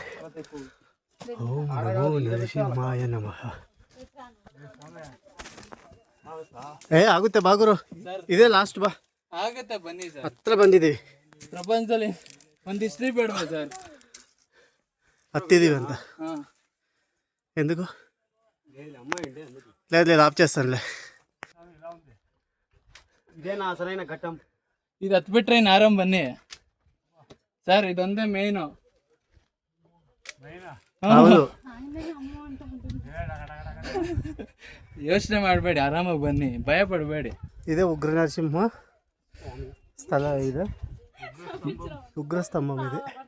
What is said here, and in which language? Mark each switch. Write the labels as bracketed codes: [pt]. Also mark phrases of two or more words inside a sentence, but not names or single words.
[sa] ಓಂ ನಮೋ ನರಸಿಂಹಾಯ ನಮಃ. [kn] ಆಗುತ್ತೆ ಬಾಗುರು, ಇದೇ ಲಾಸ್ಟ್ ಬಾ. ಆಗುತ್ತೆ ಬನ್ನಿ ಸರ್, ಹತ್ರ ಬಂದಿದ್ದೀವಿ. ಪ್ರಪಂಚದಲ್ಲಿ ಒಂದು ಹಿಸ್ಟ್ರಿ ಬೇಡವಾ ಸರ್? ಹತ್ತಿದ್ದೀವಿ ಅಂತ [te] ఎందుకు లేదు ఆఫ్ చేస్తానులే. ఇదేనా అసలైన ఘట్టం? [kn] ಇದು ಹತ್ಬಿಟ್ರೆ ಇನ್ನು ಆರಾಮ್ ಬನ್ನಿ ಸರ್, ಇದೊಂದೇ ಮೇಯ್ನು. ಹೌದು, ಯೋಚನೆ ಮಾಡಬೇಡಿ, ಆರಾಮಾಗಿ ಬನ್ನಿ, ಭಯ ಪಡಬೇಡಿ. ಇದೇ ಉಗ್ರ ನರಸಿಂಹ ಸ್ಥಳ, ಇದೆ ಉಗ್ರ ಸ್ತಂಭ ಇದೆ.